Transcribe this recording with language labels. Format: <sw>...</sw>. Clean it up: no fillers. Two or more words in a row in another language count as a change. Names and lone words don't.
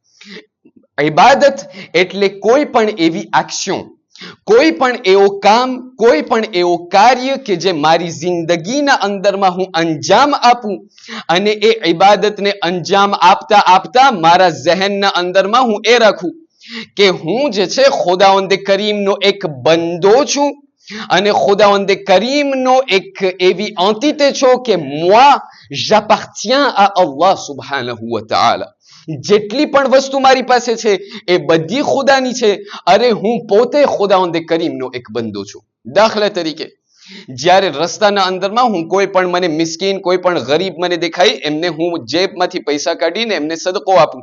<gu>ઇબાદત એટલે કોઈ પણ એવી એક્શન, કોઈ પણ એવો કામ, કોઈ પણ એવો કાર્ય કે જે મારી જિંદગીના અંદરમાં હું અંજામ આપું અને એ ઇબાદતને અંજામ આપતા આપતા મારા ઝહેનના અંદરમાં હું એ રાખું કે હું જે છે ખુદાવંદે કરીમનો એક બંદો છું અને ખુદાવંદે કરીમનો એક એવી એન્ટિટી છો કે</gu> <fr>moi j'appartiens à Allah</fr> <ar>سبحانه وتعالى.</ar> <gu>જેટલી પણ વસ્તુ મારી પાસે છે એ બધી ખુદાની છે. અરે હું પોતે ખુદાવંદે કરીમનો એક બંદો છું. દાખલા તરીકે જ્યારે રસ્તાના અંદરમાં હું કોઈ પણ મને મિસ્કીન, કોઈ પણ ગરીબ મને દેખાય, એમને હું જેબમાંથી પૈસા કાઢીને એમને સદકો આપું.</gu>